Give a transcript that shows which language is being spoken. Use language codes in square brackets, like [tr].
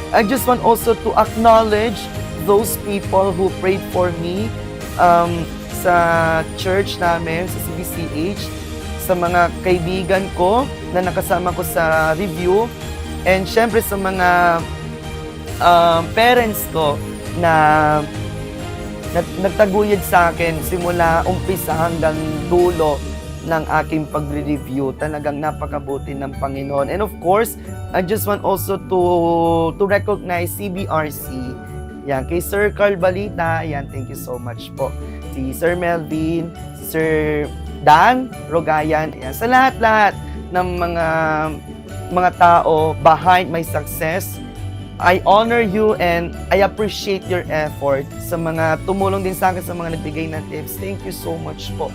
[en] I just want also to acknowledge those people who prayed for me [tl] sa church namin, sa CBCH, sa mga kaibigan ko na nakasama ko sa review, and syempre sa mga parents ko na nagtaguyod sa akin simula umpisa hanggang dulo ng aking pagre-review. Talagang napakabuti ng Panginoon. [en] And of course, I just want also to recognize CBRC. [tl] Yan, kay Sir Carl Balita, yan, [en] thank you so much [tl] po. Si Sir Melvin, si Sir Dan Rogayan, yan, sa lahat-lahat ng mga tao behind my success. [en] I honor you and I appreciate your effort. [tl] Sa mga tumulong din sa akin, sa mga nagbigay ng tips, [en] thank you so much [tl] po.